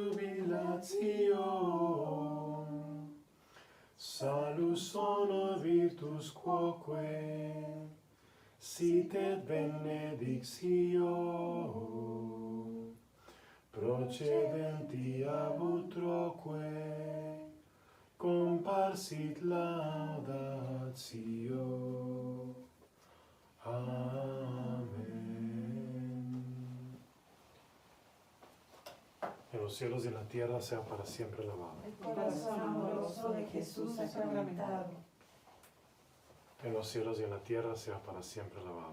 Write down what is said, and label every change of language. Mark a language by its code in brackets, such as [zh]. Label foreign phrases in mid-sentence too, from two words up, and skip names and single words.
[la] jubilatio salus honor virtus quoque sit et benedictio procedenti ab utroque comparsit laudatio. Amén. [es] En los cielos y en la tierra sea para siempre alabado. El corazón amoroso de Jesús sacramentado. En los cielos y en la tierra sea para siempre alabado.